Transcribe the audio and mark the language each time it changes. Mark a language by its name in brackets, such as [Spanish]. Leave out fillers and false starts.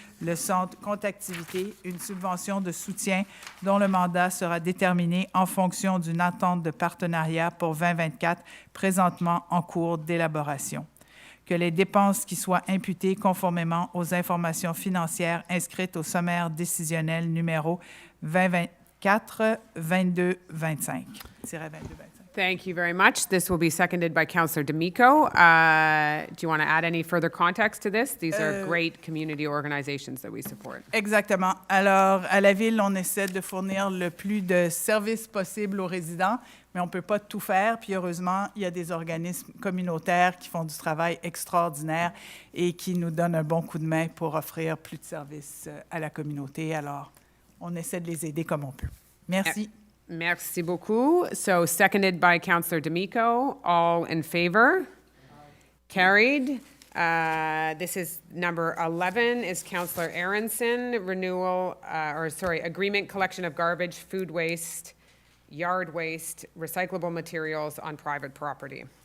[French] Le Centre Compte-Activité, une subvention de soutien dont le mandat sera déterminé en fonction d'une attente de partenariat pour 2024, présentement en cours d'élaboration. Que les dépenses qui soient imputées conformément aux informations financières inscrites au sommaire décisionnel numéro 2024-2225. [English] Thank you very much. This will be seconded by Councillor D'Amico. Do you want to add any further context to this? These are great community organizations that we support. [French] Exactement. Alors, à la Ville, on essaie de fournir le plus de services possible aux résidents, mais on ne peut pas tout faire. Puis heureusement, il y a des organismes communautaires qui font du travail extraordinaire et qui nous donnent un bon coup de main pour offrir plus de services à la communauté. Alors, on essaie de les aider comme on peut. Merci. Merci beaucoup. [English] So seconded by Councillor D'Amico. All in favor? Carried. This is number 11 is Councillor Aronson, agreement collection of garbage, food waste, yard waste, recyclable materials on private property.